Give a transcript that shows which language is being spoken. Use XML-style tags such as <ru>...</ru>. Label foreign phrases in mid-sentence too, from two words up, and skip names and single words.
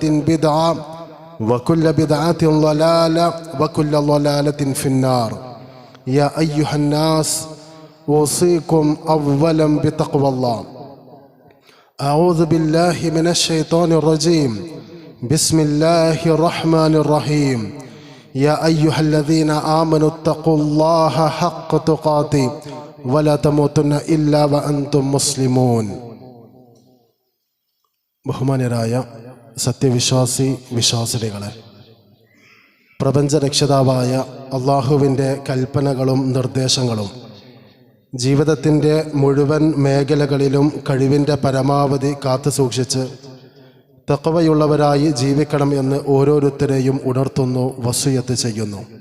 <ar>بدعة وكل بدعة ضلالة وكل ضلالة في النار يا أيها الناس أوصيكم أولا بتقوى الله أعوذ بالله من الشيطان الرجيم بسم الله الرحمن الرحيم يا أيها الذين آمنوا اتقوا الله حق تقاته ولا تموتن إلا وأنتم مسلمون</ar> <ml>ബഹുമാന്യരായ സത്യവിശ്വാസി വിശ്വാസികളെ, പ്രപഞ്ചരക്ഷിതാവായ അള്ളാഹുവിൻ്റെ കൽപ്പനകളും നിർദ്ദേശങ്ങളും ജീവിതത്തിൻ്റെ മുഴുവൻ മേഖലകളിലും കഴിവിൻ്റെ പരമാവധി കാത്തു സൂക്ഷിച്ച് തഖ്വയുള്ളവരായി ജീവിക്കണം എന്ന് ഓരോരുത്തരെയും ഉണർത്തുന്നു, വസിയത്ത് ചെയ്യുന്നു.</ml>